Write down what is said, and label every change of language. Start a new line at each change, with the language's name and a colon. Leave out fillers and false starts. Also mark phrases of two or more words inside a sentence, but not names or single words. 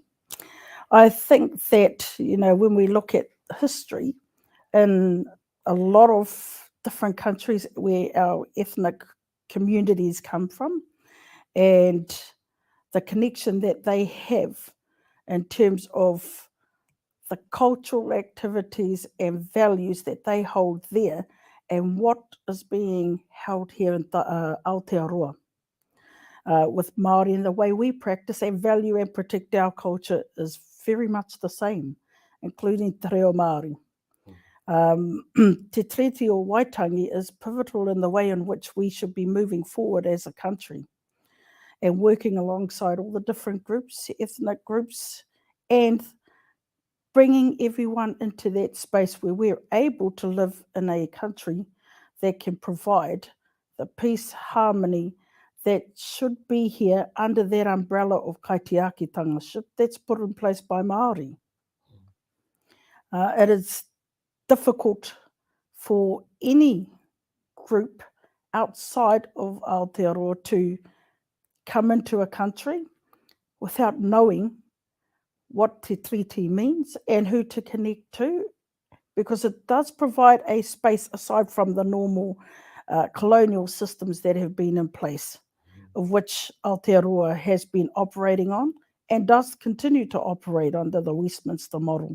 English: I think that, when we look at history in a lot of different countries where our ethnic communities come from, and the connection that they have in terms of the cultural activities and values that they hold there, and what is being held here in Aotearoa. With Māori, and the way we practice and value and protect our culture is very much the same, including
Māori: te reo Māori.
English: Te Tiriti o Waitangi is pivotal in the way in which we should be moving forward as a country and working alongside all the different groups, ethnic groups, and bringing everyone into that space where we're able to live in a country that can provide the peace, harmony that should be here under that umbrella of kaitiakitanga that's put in place by Māori. It is difficult for any group outside of Aotearoa to come into a country without knowing what te tiriti means and who to connect to, because it does provide a space aside from the normal colonial systems that have been in place, of which Aotearoa has been operating on and does continue to operate under the Westminster model.